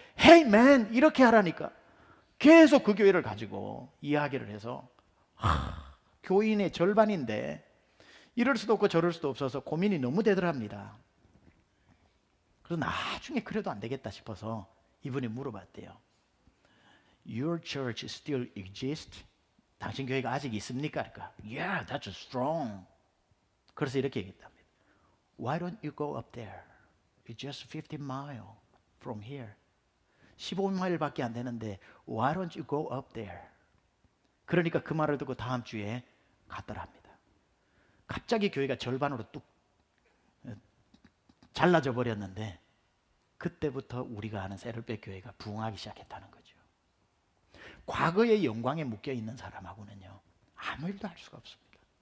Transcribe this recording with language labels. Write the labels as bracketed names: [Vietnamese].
[English] Hey man [Korean] 이렇게 하라니까. 계속 그 교회를 가지고 이야기를 해서 교인의 절반인데 이럴 수도 없고 저럴 수도 없어서 고민이 너무 되더랍니다. 그래서 나중에 그래도 안 되겠다 싶어서 이분이 물어봤대요. [English] Your church still exists? [Korean] 당신 교회가 아직 있습니까? [English] 그러니까 Yeah, that's strong. [Korean] 그래서 이렇게 얘기했답니다. [English] Why don't you go up there? It's just 15 miles from here. [Korean] 15마일밖에 안 되는데 [English] Why don't you go up there? [Korean] 그러니까 그 말을 듣고 다음 주에 갔더랍니다. 갑자기 교회가 절반으로 뚝 잘라져 버렸는데 그때부터 우리가 아는 세를백 교회가 부흥하기 시작했다는 거죠. 과거의 영광에 묶여 있는 사람하고는요 아무 일도 할 수가 없습니다.